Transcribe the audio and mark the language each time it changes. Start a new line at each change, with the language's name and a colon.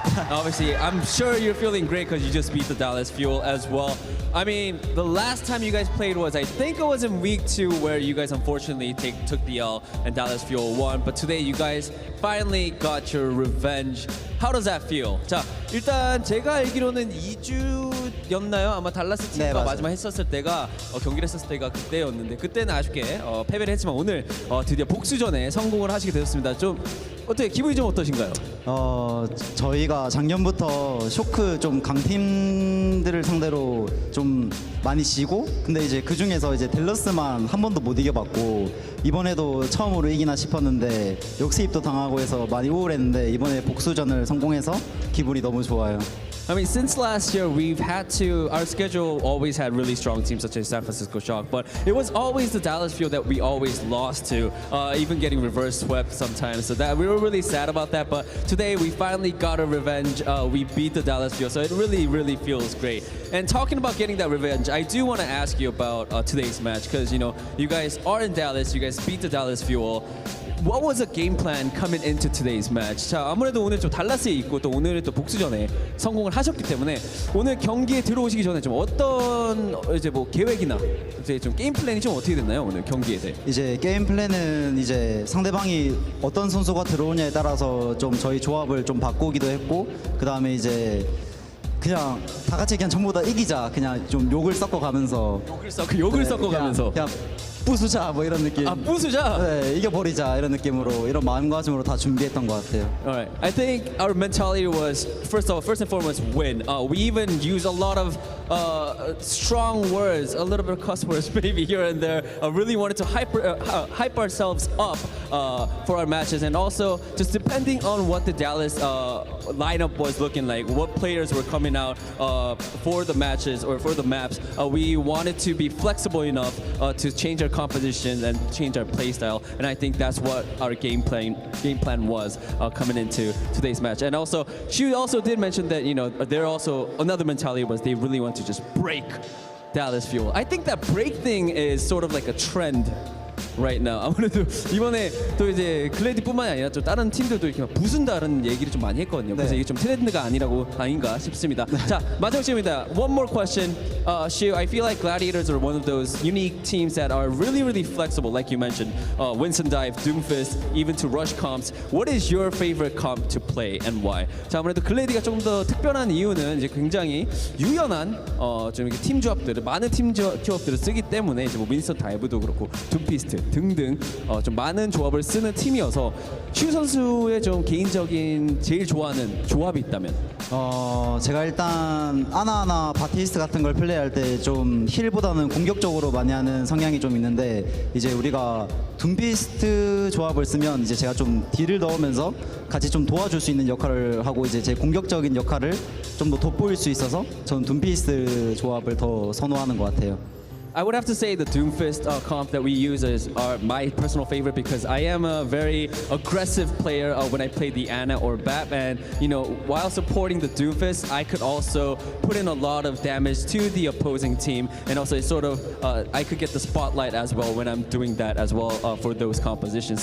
English: Obviously, I'm sure you're feeling great because you just beat the Dallas Fuel as well. I mean, the last time you guys played was, I think it was in week 2 where you guys unfortunately took the L and Dallas Fuel won. But today you guys finally got your revenge. How does that feel?
Korean: 자, 일단 제가 알기로는 2주였나요? 아마 달라스 팀과 네, 맞아요. 마지막 했었을 때가 경기를 했었을 때가 그때였는데 그때는 아쉽게 패배를 했지만 오늘 드디어 복수전에 성공을 하시게 되었습니다. 좀 어떻게 기분이 좀 어떠신가요? 저희가 작년부터 쇼크 좀 강팀들을 상대로 좀 많이 지고, 근데 이제 그 중에서 이제 댈러스만 한 번도 못 이겨봤고 이번에도 처음으로 이기나 싶었는데 역습도 당하고 해서 많이 우울했는데 이번에 복수전을 성공해서 기분이 너무 좋아요.
English: I mean, since last year, our schedule always had really strong teams such as San Francisco Shock, but it was always the Dallas Fuel that we always lost to, even getting reverse swept sometimes. So that we were really sad about that, but today we finally got a revenge. We beat the Dallas Fuel, so it really, really feels great. And talking about getting that revenge, I do want to ask you about today's match, because, you know, you guys are in Dallas, you guys beat the Dallas Fuel. What was the game plan coming into today's match?
Korean: 자, 아무래도 오늘 좀 달라스에 있고 또 오늘은 또 복수전에 성공을 하셨기 때문에 오늘 경기에 들어오시기 전에 좀 어떤 이제 뭐 계획이나 이제 좀 게임 플랜이 좀 어떻게 됐나요? 오늘 경기에 대해. 이제 게임 플랜은 이제 상대방이 어떤 선수가 들어오냐에 따라서 좀 저희 조합을 좀 바꾸기도 했고, 그 다음에 이제 그냥 다 같이 그냥 전부 다 이기자, 그냥 좀 욕을 섞어가면서 욕을 섞어가면서 그냥 부수자 뭐 이런 느낌. 아, 부수자. 네, 이겨버리자 이런 느낌으로 이런 마음가짐으로 다 준비했던 것 같아요.
English: Alright, I think our mentality was first and foremost win. We even used a lot of strong words, a little bit of cuss words maybe here and there. Really wanted to hype ourselves up for our matches, and also just depending on what the Dallas lineup was looking like, what players were coming out for the matches or for the maps. We wanted to be flexible enough to change our composition and change our play style, and I think that's what our game plan was coming into today's match. And also, she also did mention that, you know, they're also another mentality was they really want to just break Dallas Fuel. I think that break thing is sort of like a trend right now.
Korean: 아무래도 이번에 또 이제 글래디뿐만이 아니라 또 다른 팀들도 이렇게 막 부순다는 얘기를 좀 많이 했거든요. 그래서 이게 좀 트렌드가 아닌가 싶습니다. 자, 마지막 질문입니다.
English: One more question. Shiu, I feel like Gladiators are one of those unique teams that are really, really flexible, like you mentioned. Winston Dive, Doomfist, even to rush comps. What is your favorite comp to play and why?
Korean: 자, 아무래도 글래디가 조금 더 특별한 이유는 이제 굉장히 유연한 좀 이렇게 팀 조합들을 많은 팀 조합들을 쓰기 때문에 이제 뭐 윈스턴 다이브도 그렇고 둠피스트 등등 좀 많은 조합을 쓰는 팀이어서 슈 선수의 좀 개인적인 제일 좋아하는 조합이 있다면 제가 일단 아나아나 바티스트 같은 걸 플레이할 때 좀 힐보다는 공격적으로 많이 하는 성향이 좀 있는데 이제 우리가 둠피스트 조합을 쓰면 이제 제가 좀 딜을 넣으면서 같이 좀 도와줄 수 있는 역할을 하고 이제 제 공격적인 역할을 좀 더 돋보일 수 있어서 저는 둠피스트 조합을 더 선호하는 것 같아요.
English: I would have to say the Doomfist comp that we use is my personal favorite because I am a very aggressive player when I play the Ana or Bat, and you know, while supporting the Doomfist, I could also put in a lot of damage to the opposing team, and also sort of I could get the spotlight as well when I'm doing that as well for those compositions.